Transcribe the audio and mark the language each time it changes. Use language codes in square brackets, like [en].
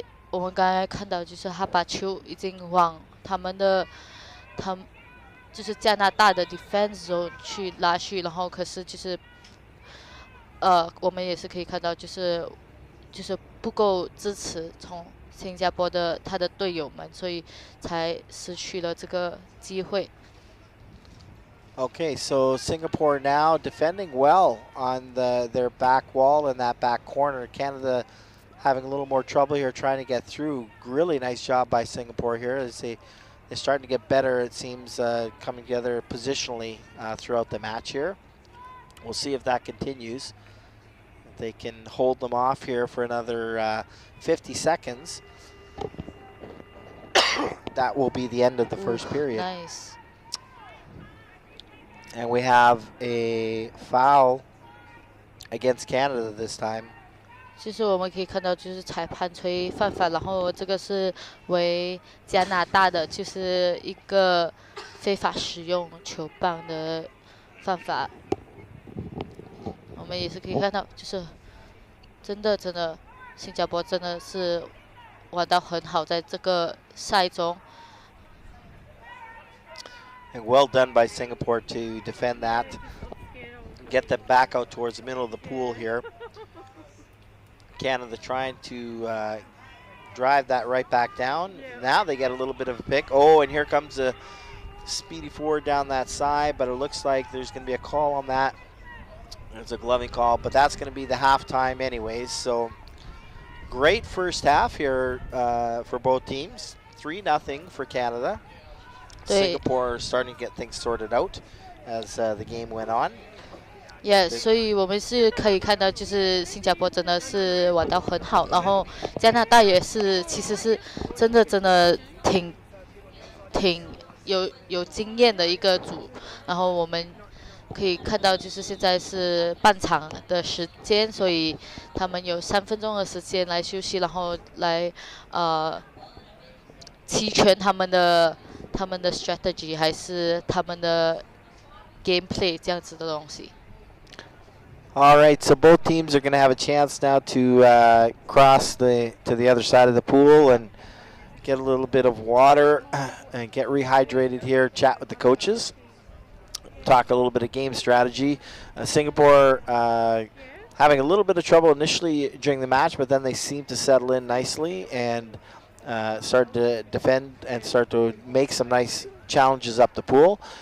[zh] 我们刚才看到就是他把球已经往他就是加拿大的 defense zone 去拉去，然后可是就是我们也是可以看到就是不够支持从新加坡的他的队友们，所以才失去了这个机会。 [en] Okay, so Singapore now defending well on their back wall in that back corner. Canada having a little more trouble here trying to get through. Really nice job by Singapore here as they're starting to get better, it seems, coming together positionally throughout the match here. We'll see if that continues. If they can hold them off here for another 50 seconds. That will be the end of the first period. Nice. And we have a foul against Canada this time. [zh] 其实我们可以看到，就是裁判吹犯法，然后这个是为加拿大的，就是一个非法使用球棒的犯法。我们也是可以看到，就是真的，新加坡真的是玩到很好，在这个赛中。 [en] And well done by Singapore to defend that. Get them back out towards the middle of the pool here. Canada trying to drive that right back down. Now they get a little bit of a pick. Oh, and here comes a speedy forward down that side, but it looks like there's going to be a call on that. There's a gloving call, but that's going to be the halftime anyways. So great first half here for both teams. 3-0 for Canada. Singapore starting to get things sorted out as the game went on. [zh] Yeah, 所以我们是可以看到，就是新加坡真的是玩到很好，然后加拿大也是，其实是真的挺有经验的一个组，然后我们可以看到，就是现在是半场的时间，所以他们有3分钟的时间来休息，然后来齐全他们的strategy 还是他们的 gameplay 这样子的东西。 [en] All right, so both teams are going to have a chance now to cross to the other side of the pool and get a little bit of water and get rehydrated here, chat with the coaches, talk a little bit of game strategy. Singapore having a little bit of trouble initially during the match, but then they seem to settle in nicely and start to defend and start to make some nice challenges up the pool.